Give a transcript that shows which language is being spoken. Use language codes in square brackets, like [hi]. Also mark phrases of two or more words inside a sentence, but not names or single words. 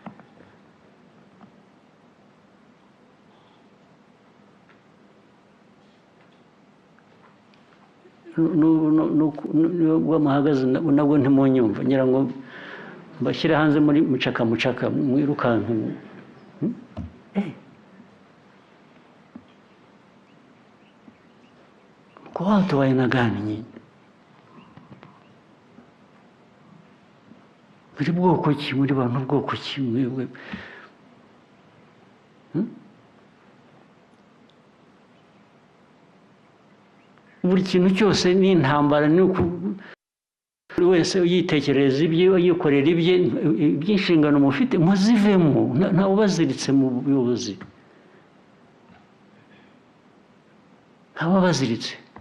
[rw] Nubwo muhagaze nabwo ntimunyumva, ngira ngo mbashyire hanze muri mucaka mwirukanka. [sw] Kwa watu wa aina gani nyinyi? [rw] Muri bwoko ki? Muri bantu bwoko ki mwebwe? Buri kintu cyose ni intambara, ni buri wese yitekereza ibye, yikorera ibye, iby'inshingano mufite muzivemo, nta ubaziritse mu buyobozi, nta ubaziritse.